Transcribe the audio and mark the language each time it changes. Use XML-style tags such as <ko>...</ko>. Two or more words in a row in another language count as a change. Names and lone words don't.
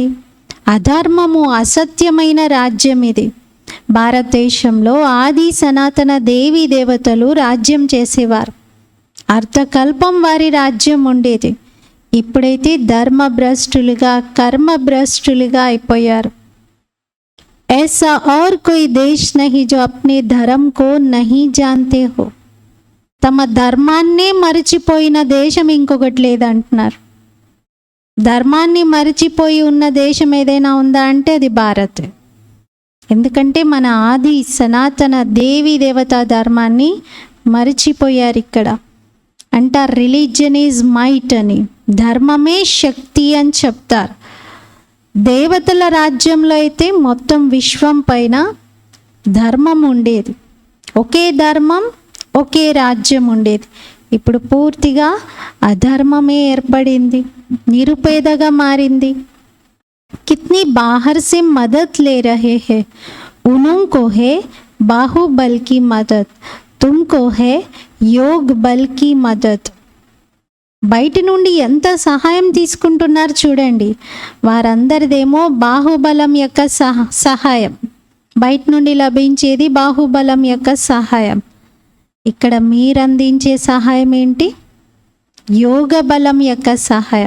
<te>అధర్మము అసత్యమైన రాజ్యం ఇది. భారతదేశంలో ఆది సనాతన దేవీ దేవతలు రాజ్యం చేసేవారు. అర్ధకల్పం వారి రాజ్యం ఉండేది. ఇప్పుడైతే ధర్మభ్రష్టులుగా, కర్మభ్రష్టులుగా అయిపోయారు.</te> <hi>ऐसा और कोई देश नहीं जो अपने धर्म को नहीं जानते हो.</hi> <te>తమ ధర్మాన్నే మరిచిపోయిన దేశం ఇంకొకటి లేదంటున్నారు. ధర్మాన్ని మరిచిపోయి ఉన్న దేశం ఏదైనా ఉందా అంటే అది భారత్. ఎందుకంటే మన ఆది సనాతన దేవీ దేవతా ధర్మాన్ని మరిచిపోయారు. ఇక్కడ అంటారు</te> <en>religion is might</en> <te>అని, ధర్మమే శక్తి అని చెప్తారు. దేవతల రాజ్యంలో అయితే మొత్తం విశ్వం పైన ధర్మం ఉండేది. ఒకే ధర్మం, ఒకే రాజ్యం ఉండేది. ఇప్పుడు పూర్తిగా అధర్మమే ఏర్పడింది, నిరుపేదగా మారింది.</te> <hi>कितनी बाहर से मदद ले रहे हैं, उनको है बाहुबल की मदद, तुमको है योग बल की मदद.</hi> <te>బయట నుండి ఎంత సహాయం తీసుకుంటున్నారు చూడండి. వారందరిదేమో బాహుబలం యొక్క సహాయం, బయట నుండి లభించేది బాహుబలం యొక్క సహాయం. ఇక్కడ మీరు అందించే సహాయం ఏంటి? యోగ బలం యొక్క సహాయం.</te>